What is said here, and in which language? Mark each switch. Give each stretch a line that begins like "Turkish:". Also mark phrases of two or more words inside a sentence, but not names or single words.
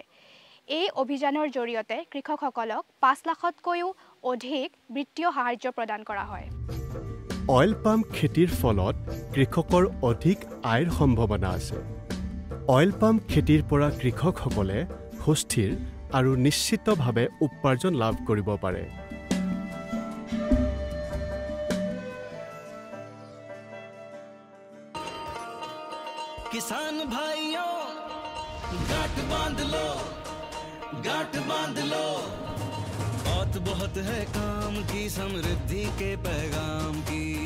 Assamese: এই অভিযানৰ জৰিয়তে কৃষকসকলক 5 লাখতকৈও অধিক বিত্তীয় সাহায্য প্ৰদান কৰা হয়।
English: oil palm
Assamese: খেতিৰ ফলত কৃষকৰ অধিক আয়ৰ সম্ভাৱনা আছে।
English: oil palm
Assamese: খেতিৰ পৰা কৃষকসকলে সুস্থিৰ আৰু নিশ্চিতভাৱে উপাৰ্জন লাভ কৰিব পাৰে।
Hindi: किसान भाइयों गांठ बांध लो, गांठ बांध लो, बहुत है काम की समृद्धि के पैगाम की।